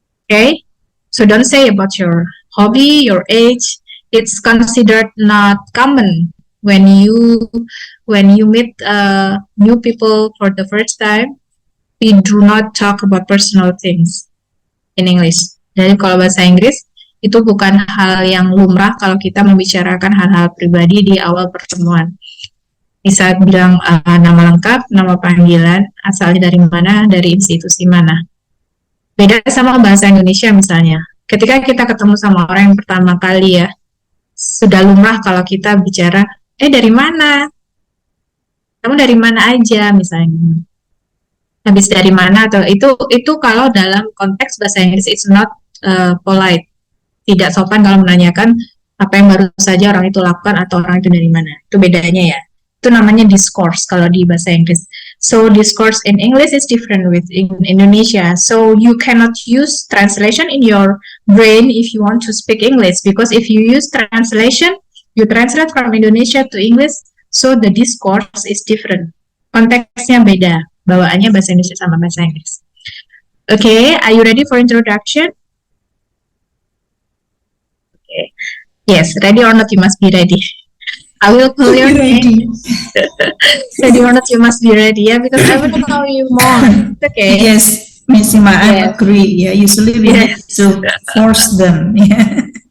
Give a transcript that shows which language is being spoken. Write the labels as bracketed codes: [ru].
[en] Okay, so don't say about your hobby, your age. It's considered not common when you meet new people for the first time. We do not talk about personal things in English. [id] Jadi kalau bahasa Inggris itu bukan hal yang lumrah kalau kita membicarakan hal-hal pribadi di awal pertemuan. Bisa bilang nama lengkap, nama panggilan, asalnya dari mana, dari institusi mana. Beda sama bahasa Indonesia misalnya. Ketika kita ketemu sama orang yang pertama kali ya, sudah lumrah kalau kita bicara, dari mana? Kamu dari mana aja misalnya. Habis dari mana atau itu kalau dalam konteks bahasa Inggris [en] it's not polite, [id] tidak sopan kalau menanyakan apa yang baru saja orang itu lakukan atau orang itu dari mana. Itu bedanya ya. Itu namanya discourse kalau di bahasa Inggris. [en] So discourse in English is different with in Indonesia. So you cannot use translation in your brain if you want to speak English, because if you use translation, you translate from Indonesia to English, so the discourse is different. [id] Konteksnya beda. Bawaannya bahasa Indonesia sama bahasa Inggris. [en] Okay, are you ready for introduction? Okay. Yes, ready or not, you must be ready. I will call your name. Ready or not, you must be ready, yeah, because I want to know you more. Okay. Yes, Miss Ima, I agree. Yeah, usually we have to force them. Yeah.